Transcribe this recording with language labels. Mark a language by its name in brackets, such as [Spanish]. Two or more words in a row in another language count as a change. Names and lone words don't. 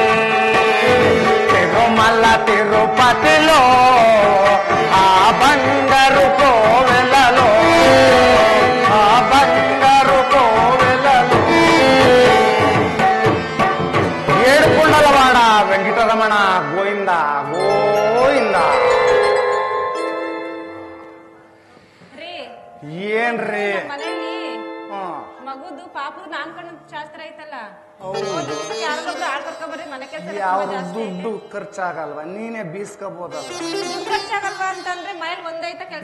[Telugu] తిరుమల తిరుపతిలో ఆ బంగారు కోవెలలో ఆ బంగారు కోవెలలో ఏడుకుండలవాడ వెంకటరమణ గోవింద గోవింద [Kannada] ರೀ ಏನ್ರಿ ಮನೆಯಲ್ಲಿ ಹಾ ಮಗುದು ಪಾಪದ ನಾಮಕರಣ ಶಾಸ್ತ್ರ ಐತಲ್ಲ ಹೌದು. ಯಾರೊಬ್ರು ಆಳ್ ಕರ್ಕೊಂಬರ್ರಿ ಮನೆ ಕೆಲಸ ಯಾವ ದುಡ್ಡು ಖರ್ಚಾಗಲ್ವಾ ನೀನೇ ಬೀಸ್ಕೋಬೋದಲ್ಲ ಖರ್ಚಾಗಲ್ವಾ ಅಂತಂದ್ರೆ ಮನೇಲಿ ಒಂದೈತ ಕೆಲಸ